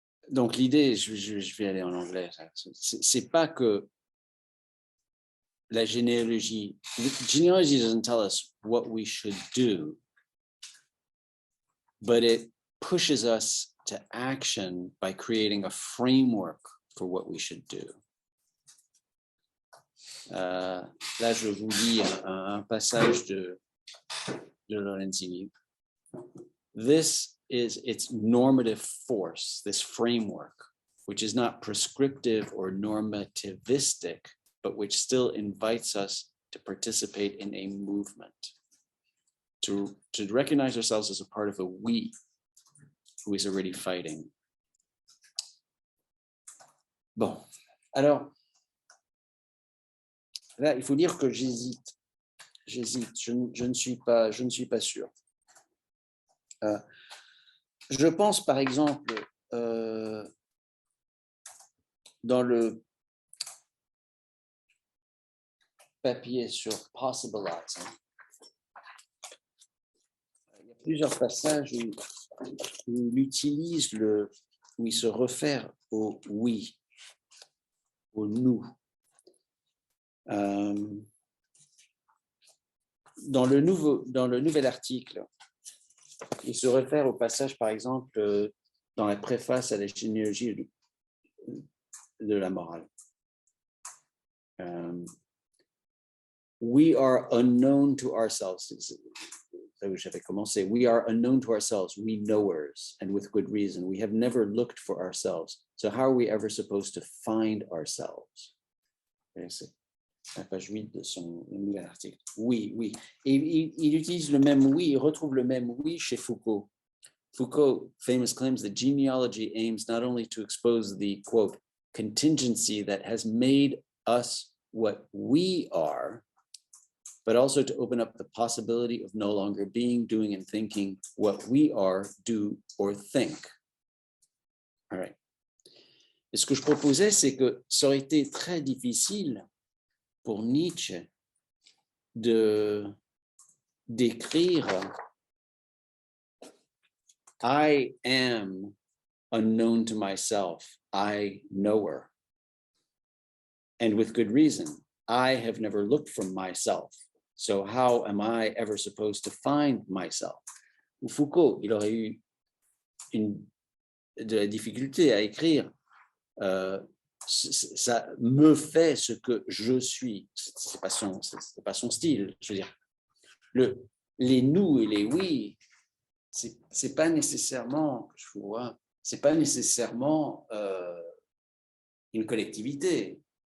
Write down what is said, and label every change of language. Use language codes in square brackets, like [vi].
[fr] Donc l'idée, je vais aller en anglais, c'est pas que la généalogie [en] doesn't tell us what we should do, but it pushes us to action by creating a framework for what we should do. [fr] Là, je vous lis un passage de Lorenzini. [en] This is its normative force, this framework, which is not prescriptive or normativistic, but which still invites us to participate in a movement, to recognize ourselves as a part of a we who is already fighting. [fr] Bon, alors, là, il faut dire que j'hésite, je ne suis pas sûr. Je pense, par exemple, dans le papier sur Possibilizing, il y a plusieurs passages où il utilise où il se réfère au oui, au nous. Dans le nouvel article, il se réfère au passage, par exemple, dans la préface à la généalogie de la morale. [en] We are unknown to ourselves. [fr] Là où j'avais commencé. [en] We are unknown to ourselves, we knowers, and with good reason. We have never looked for ourselves. So how are we ever supposed to find ourselves? [fr] C'est la page 8 de son nouvel article. Oui, oui. Et il utilise le même oui, il retrouve le même oui chez Foucault. [en] Foucault famous claims that genealogy aims not only to expose the, quote, contingency that has made us what we are, but also to open up the possibility of no longer being, doing, and thinking what we are, do, or think. All right. [fr] Et ce que je proposais, c'est que ça aurait été très difficile pour Nietzsche d'écrire [en] I am unknown to myself, I knower. And with good reason, I have never looked for myself. So how am I ever supposed to find myself? [fr] Foucault, il aurait eu de la difficulté à écrire ça me fait ce que je suis. C'est pas son style. Je veux dire, les nous et les oui, c'est pas nécessairement, je vois, c'est pas nécessairement une collectivité.